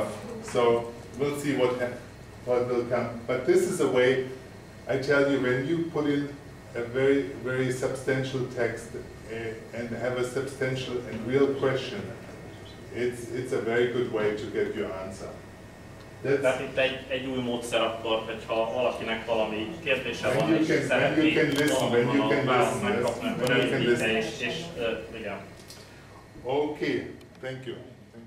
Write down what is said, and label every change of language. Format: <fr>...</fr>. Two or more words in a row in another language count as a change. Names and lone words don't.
<en>So we'll see what will come. But this is a way. I tell you, when you put in a very substantial text and have a substantial and real question, it's a very good way to get your answer.</en> <hu>Tehát itt egy új módszer akkor, hogyha valakinek valami kérdése van, és szeretné választ megkapni, akkor elindítja, és igen.</hu> <en>Okay, thank you.</en>